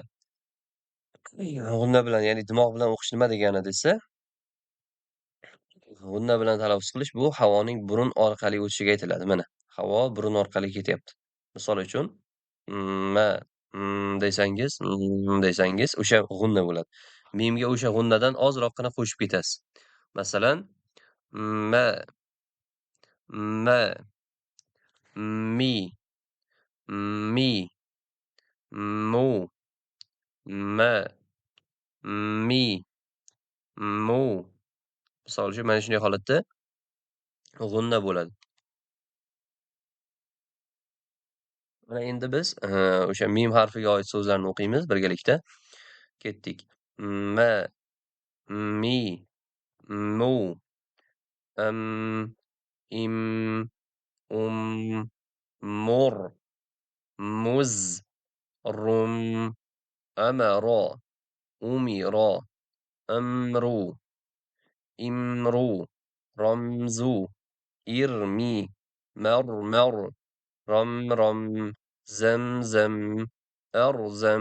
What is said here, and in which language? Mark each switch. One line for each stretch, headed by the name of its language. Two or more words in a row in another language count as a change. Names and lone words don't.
Uzbek: G'unna bilan, ya'ni dimoq bilan o'qish nima degani desa, g'unna bilan talaffuz qilish bu havoning burun orqali o'tishiga aytiladi. Mana, havo burun orqali ketyapti. Misol uchun, ma desangiz, o'sha g'unna bo'ladi. Mimga o'sha g'unnadan ozroqgina qo'shib ketasiz. Masalan, ma, ma, mi, mi, mu, ma, mi, mu. Misol uchun mana shunday holatda g'unna bo'ladi. Mana endi biz o'sha mim harfiga oid so'zlarni o'qiymiz birgalikda. Ketdik. Ma, mi, mu, im, mur, muz, rum, amara, umira, amru, imru, ramzu, irmi, marmar, ramram, zamzam, arzam.